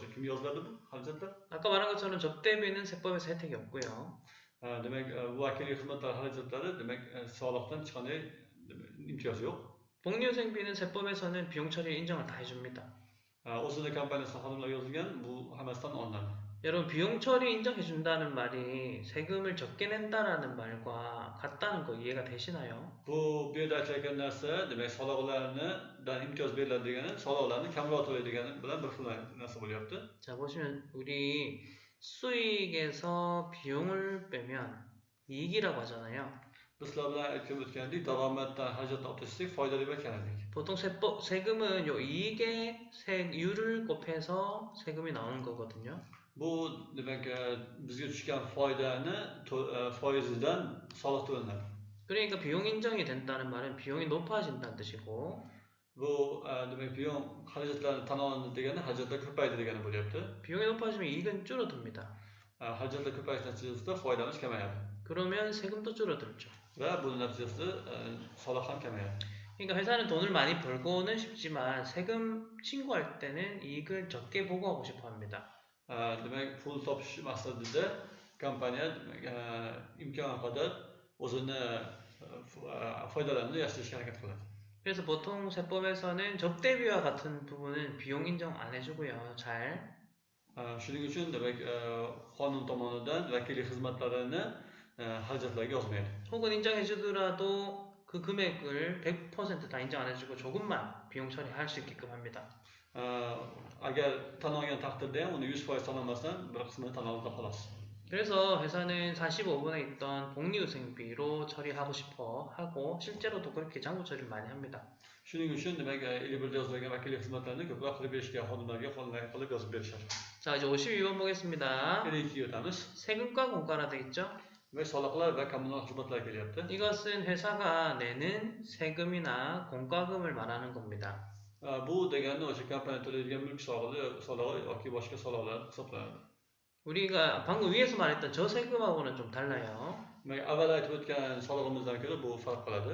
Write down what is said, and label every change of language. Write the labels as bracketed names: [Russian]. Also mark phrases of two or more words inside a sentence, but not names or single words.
[Uzbek] Kimga yoziladi bu xarajatlar? [Korean] 아까 말한 것처럼 접대비는 세법에서 혜택이 없고요. [Uzbek] Demak, bu vakillik xizmatlari xarajatlari demak soliqdan hech qanday imtiyoz yo'q. [Korean] 복리후생비는 세법에서는 비용 처리 인정을 다 해줍니다. [Uzbek] o'zini kompaniyasida xodimlar yozilgan, bu hammasidan olinadi. [Korean] 여러분 비용 처리 인정해준다는 말이 세금을 적게 낸다라는 말과 같다는 거 이해가 되시나요? [Uzbek] Bu yerda aytilayotgan narsa, demak soliqlardan imtiyoz beriladi degani, soliqlarni kamroq to'laydigani bilan bir xil narsa bo'lyapti. [Korean] 자, 보시면 우리 수익에서 비용을 빼면 이익이라고 하잖아요. [Uzbek] Biz sizlar bilan aytib o'tgandek, daromaddan xarajatni olib tashlasak foyda deb aytgandik. [Korean] 보통 세금은 요 이익의 세율을 곱해서 세금이 나오는 거거든요. [Uzbek] Bu demak bizga tushgan foydani foizidan soliq to'lanadi. [Korean] 그러니까 비용 인정이 된다는 말은 비용이 높아진다는 뜻이고 [Uzbek] Bu demak biyon xarajatlarni tan olindi degani xarajatlar ko'paydi degani bo'lyapti. [Korean] 비용이 높아지면 이익은 줄어듭니다. [Uzbek] Xarajatlar ko'payish natijasida foydamiz kamayadi. [Korean] 그러면 세금도 줄어들죠. [Uzbek] Va buning natijasida soliq ham kamayadi. [Korean] 그러니까 회사는 돈을 많이 벌고는 싶지만 세금 신고할 때는 이익을 적게 보고하고 싶어 합니다. [Uzbek] Demak, pul topish maqsadida kompaniya imkon qadar o'zini foydalarini yashirishga harakat qiladi. [Korean] 그래서 보통 세법에서는 접대비와 같은 부분은 비용 인정 안 해주고요. 잘. [Uzbek] Shuning uchun demak qonun tomonidan vakillik xizmatlarini xarajatlarga yozmaydi. [Korean] 혹은 인정해주더라도 그 금액을 100% 다 인정 안 해주고 조금만 비용 처리할 수 있게끔 합니다. [Uzbek] Agar tan olgan taqdirda ham uni 100% tan olmasdan bir qismini tan oladi xolos. [Korean] 그래서 회사는 45번에 있던 복리후생비로 처리하고 싶어 하고 실제로도 그렇게 장부 처리를 많이 합니다. [Uzbek] Shuning uchun demak 51da yozilgan vakillik xizmatlarini ko'proq qilib berishga xodimlarga qo'llanma qilib yozib berishadi. [Korean] 자, 이제 52번 보겠습니다. [Uzbek] 52 o'tamiz. [Korean] 세금과 공과라 돼 있죠? [Uzbek] Demak, soliqlar va kommunal xizmatlar kelyapti. [Korean] 이것은 회사가 내는 세금이나 공과금을 말하는 겁니다. [Uzbek] Bu degani o'sha kompaniya to'laydigan mulk solig'i yoki boshqa soliqlar hisoblanadi. [Korean] 우리가 방금 위에서 말했던 저 세금하고는 좀 달라요. [Uzbek] Avval aytib o'tgan solig'imizdan ko'ra bu farq qiladi.